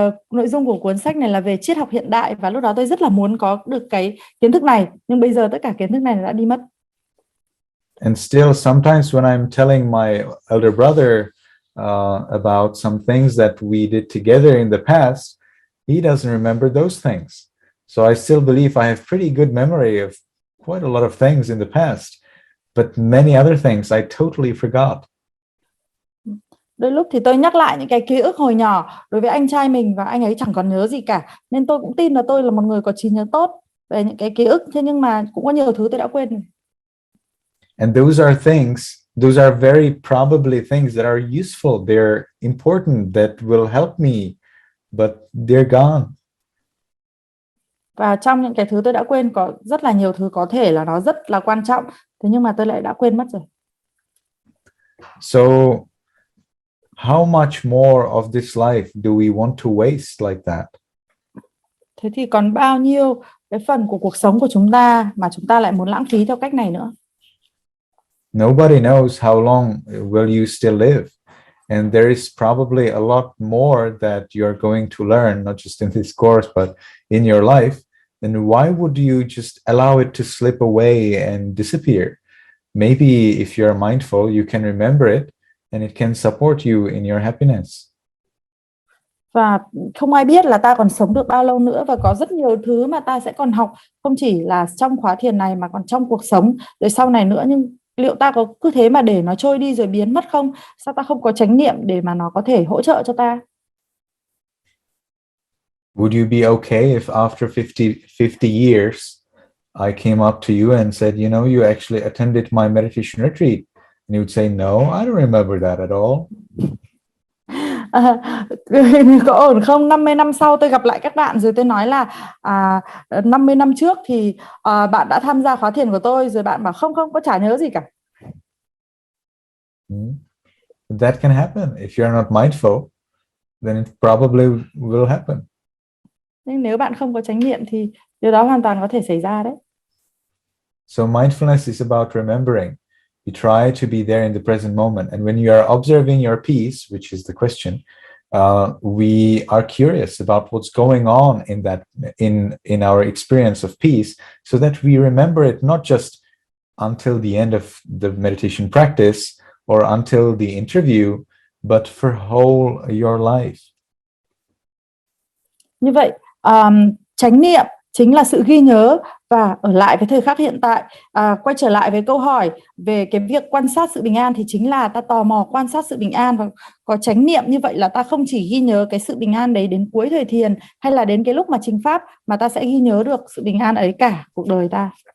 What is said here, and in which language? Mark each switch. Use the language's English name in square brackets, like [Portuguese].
[Vietnamese] Nội dung của cuốn sách này là về triết học hiện đại, và lúc đó tôi rất là muốn có được cái kiến thức này, nhưng bây giờ tất cả kiến thức này đã đi mất. [English] And still, sometimes when I'm telling my elder brother about some things that we did together in the past, he doesn't remember those things. So I still believe I have pretty good memory of quite a lot of things in the past, but many other things I totally forgot. [Vietnamese] Đôi lúc thì tôi nhắc lại những cái ký ức hồi nhỏ đối với anh trai mình và anh ấy chẳng còn nhớ gì cả. Nên tôi cũng tin là tôi là một người có trí nhớ tốt về những cái ký ức. Thế nhưng mà cũng có nhiều thứ tôi đã quên. [English] And those are very probably things that are useful. They're important, that will help me, but they're gone. [Vietnamese] Và trong những cái thứ tôi đã quên có rất là nhiều thứ có thể là nó rất là quan trọng. Thế nhưng mà tôi lại đã quên mất rồi. [English] So how much more of this life do we want to waste like that? [Vietnamese] Thế thì còn bao nhiêu cái phần của cuộc sống của chúng ta mà chúng ta lại muốn lãng phí theo cách này nữa? [English] Nobody knows how long will you still live. And there is probably a lot more that you're going to learn, not just in this course, but in your life. Then why would you just allow it to slip away and disappear? Maybe if you're mindful, you can remember it, and it can support you in your happiness. [Vietnamese] Và không ai biết là ta còn sống được bao lâu nữa, và có rất nhiều thứ mà ta sẽ còn học, không chỉ là trong khóa thiền này mà còn trong cuộc sống rồi sau này nữa. Nhưng liệu ta có cứ thế mà để nó trôi đi rồi biến mất không? Sao ta không có chánh niệm để mà nó có thể hỗ trợ cho ta? [English] Would you be okay if after 50 years I came up to you and said, you know, you actually attended my meditation retreat? And you would say, no, I don't remember that at all. [Vietnamese] Có ổn không? 50 năm sau tôi gặp lại các bạn rồi tôi nói là 50 năm trước thì bạn đã tham gia khóa thiền của tôi, rồi bạn bảo không có chả nhớ gì cả. [English] That can happen. If you're not mindful, then it probably will happen. [Vietnamese] Nhưng nếu bạn không có chánh niệm thì điều đó hoàn toàn có thể xảy ra đấy. [English] So mindfulness is about remembering. You try to be there in the present moment, and when you are observing your peace, which is the question, we are curious about what's going on in that in our experience of peace, so that we remember it not just until the end of the meditation practice or until the interview, but for whole your life. [Vietnamese] Như vậy, chánh niệm chính là sự ghi nhớ và ở lại với thời khắc hiện tại. Quay trở lại với câu hỏi về cái việc quan sát sự bình an, thì chính là ta tò mò quan sát sự bình an, và có chánh niệm như vậy là ta không chỉ ghi nhớ cái sự bình an đấy đến cuối thời thiền hay là đến cái lúc mà trình pháp, mà ta sẽ ghi nhớ được sự bình an ấy cả cuộc đời ta.